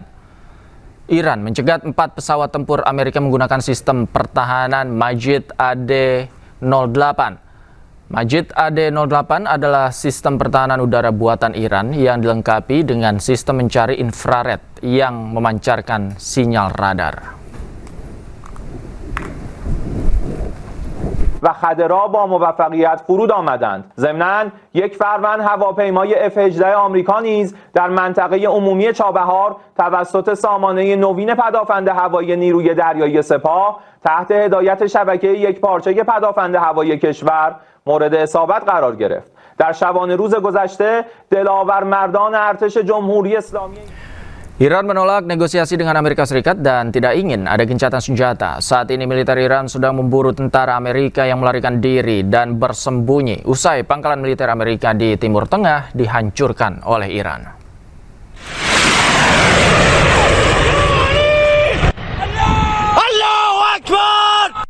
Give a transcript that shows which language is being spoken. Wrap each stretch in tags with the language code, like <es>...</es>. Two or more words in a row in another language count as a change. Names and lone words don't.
<id>Iran mencegat 4 pesawat tempur Amerika menggunakan sistem pertahanan Majid AD-08. Majid AD-08 adalah sistem pertahanan udara buatan Iran yang dilengkapi dengan sistem mencari infrared yang memancarkan sinyal radar.</id> <fa>و خدرها با موفقیت فرود آمدند. ضمناً یک فروند هواپیمای F-18 آمریکا نیز در منطقه عمومی چابهار توسط سامانه نوین پدافند هوایی نیروی دریایی سپاه تحت هدایت شبکه یکپارچه پدافند هوایی کشور مورد اصابت قرار گرفت. در شبانه روز گذشته دلاور مردان ارتش جمهوری اسلامی</fa> <id>Iran menolak negosiasi dengan Amerika Serikat dan tidak ingin ada gencatan senjata. Saat ini militer Iran sedang memburu tentara Amerika yang melarikan diri dan bersembunyi usai pangkalan militer Amerika di Timur Tengah dihancurkan oleh Iran.</id> <ar>الله أكبر!</ar>